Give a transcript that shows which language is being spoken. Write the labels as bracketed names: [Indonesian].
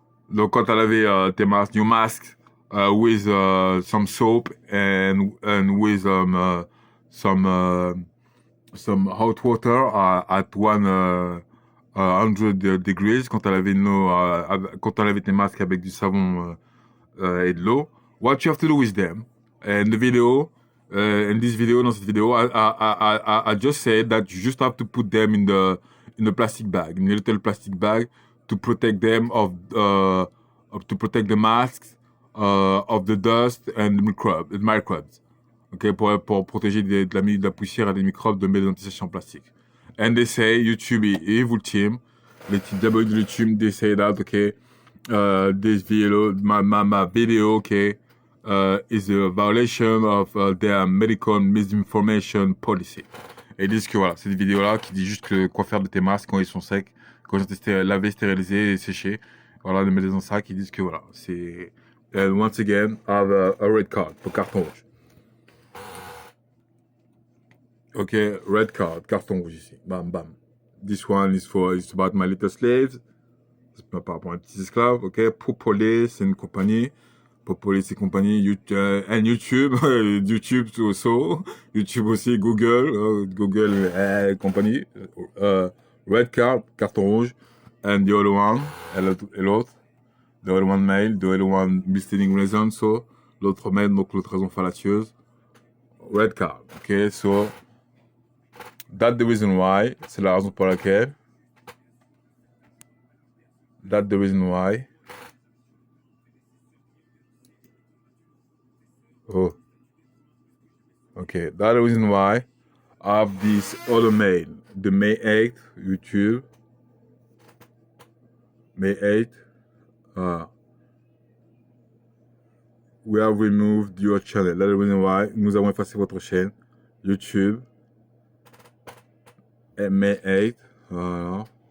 [French] Donc quand t'as lavé tes masques, [English] your masks, with some soap and with some hot water at 100 degrees, [French] quand t'as lavé tes masques avec du savon et de l'eau. [English] What you have to do with them? And the video, [French] dans cette vidéo, [English] I just said that you just have to put them in the plastic bag, in a little plastic bag, to protect them to protect the masks of the dust and the microbes. [French] Okay, pour protéger de la poussière et des microbes de médicamentation plastique. [English] And they say YouTube evil team, [French] les diaboliques de YouTube, [English] they say that okay, this video, my video, okay, is a violation of their medical misinformation policy. [French] Et ils disent que voilà, c'est des vidéos-là qui disent juste que quoi faire de tes masques quand ils sont secs, quand ils ont été lavés, stérilisés et séchés. Voilà, de mettre dans un sac, ils disent que voilà, c'est... [English] And once again, I have a red card, [French] pour carton rouge. Ok, [English] red card, [French] carton rouge ici. Bam, bam. [English] This one is it's about my little slaves. [French] C'est par rapport à mes petits esclaves, ok. Popoli, c'est une compagnie. Popoli, c'est une compagnie. [English] And YouTube, YouTube also. [French] YouTube aussi, Google, Google compagnie. [English] Red card, [French] carton rouge. [English] And the other one, [French] et l'autre. [English] The other one male, the other one misleading reason, so. [French] L'autre male, donc l'autre raison fallacieuse. [English] Red card, ok, so. That's the reason why. [French] C'est la raison pour laquelle. [English] That's the reason why. Oh. Okay, that's the reason why I have this other mail. The May 8th, YouTube. May 8th. We have removed your channel. That's the reason why. [French] Nous avons effacé votre chaîne. YouTube. Et May 8th. Voilà.